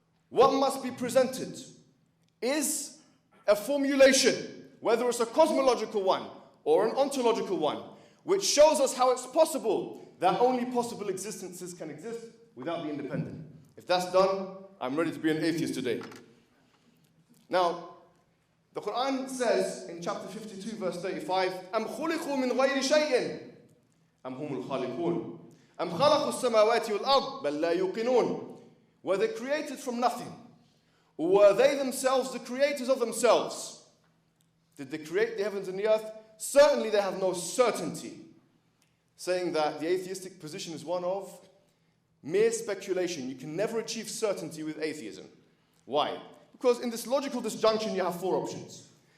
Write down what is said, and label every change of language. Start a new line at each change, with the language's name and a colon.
English: What must be presented is a formulation, whether it's a cosmological one or an ontological one, which shows us how it's possible that only possible existences can exist without the independent. If that's done, I'm ready to be an atheist today. Now, the Quran says in chapter 52, verse 35,
Arabic: أَمْ خُلِقُوا مِنْ غَيْرِ شَيْءٍ أم هم الخالقون أم خلقوا السماوات والأرض بل لا يوقنون.
English: Were they created from nothing? Or were they themselves the creators of themselves? Did they create the heavens and the earth? Certainly they have no certainty. Saying that the atheistic position is one of mere speculation. You can never achieve certainty with atheism. Why? Because in this logical disjunction you have four options.